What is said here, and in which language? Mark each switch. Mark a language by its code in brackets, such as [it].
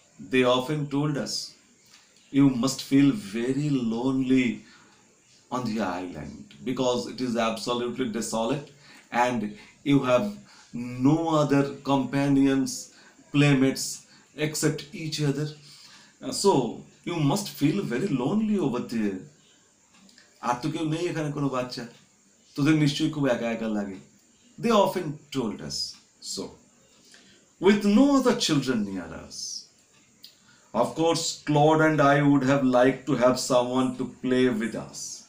[en] They often told us, you must feel very lonely on the island, because it is absolutely desolate and you have no other companions, playmates except each other. So you must feel very lonely over there. [bn] আর তো কেউ নেই এখানে, কোনো বাচ্চা, তোদের নিশ্চয়ই খুব একা একা লাগে। [en] They often told us so, with no other children near us. Of course, Claude and I would have liked to have someone to play with us.